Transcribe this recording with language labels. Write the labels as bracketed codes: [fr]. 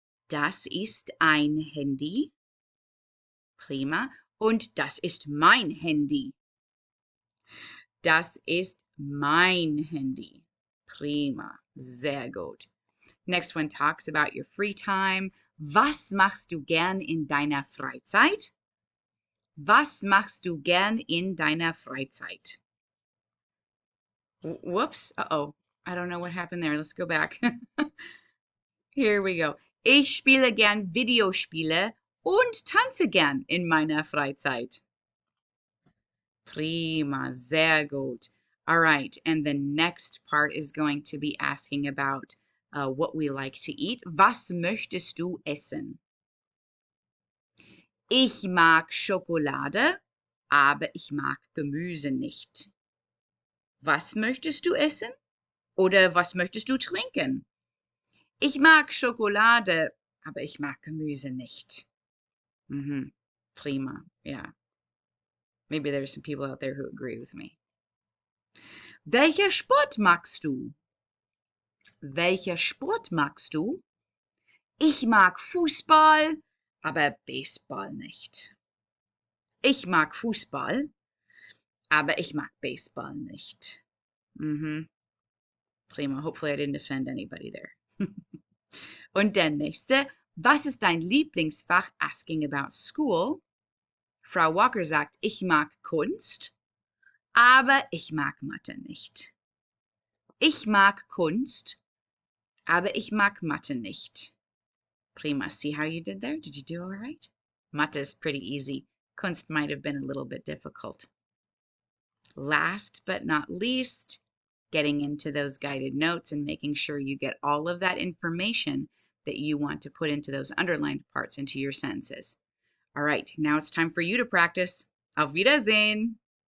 [de] Das ist ein Handy. Prima. Und das ist mein Handy. Das ist mein Handy. Prima. Sehr gut. [en] Next one talks about your free time. [de] Was machst du gern in deiner Freizeit? Was machst du gern in deiner Freizeit? [en] Whoops. Uh-oh. I don't know what happened there. Let's go back. Here we go. [de] Ich spiele gern Videospiele und tanze gern in meiner Freizeit. Prima, sehr gut. [en] All right, and the next part is going to be asking about what we like to eat. [de] Was möchtest du essen? Ich mag Schokolade, aber ich mag Gemüse nicht. Was möchtest du essen? Oder was möchtest du trinken? Ich mag Schokolade, aber ich mag Gemüse nicht. Prima, yeah. [en] Maybe there's some people out there who agree with me. [de] Welcher Sport magst du? Welcher Sport magst du? Ich mag Fußball, aber Baseball nicht. Ich mag Fußball, aber ich mag Baseball nicht. Prima. [en] Hopefully I didn't offend anybody there. [de] Und der nächste. Was ist dein Lieblingsfach? [en] Asking about school. [de] Frau Walker sagt, ich mag Kunst, aber ich mag Mathe nicht. Ich mag Kunst, aber ich mag Mathe nicht. Prima. [en] See how you did there? Did you do all right? Mathe is pretty easy. Kunst might have been a little bit difficult. Last but not least, getting into those guided notes and making sure you get all of that information that you want to put into those underlined parts into your sentences. All right, now it's time for you to practice. [de] Auf Wiedersehen!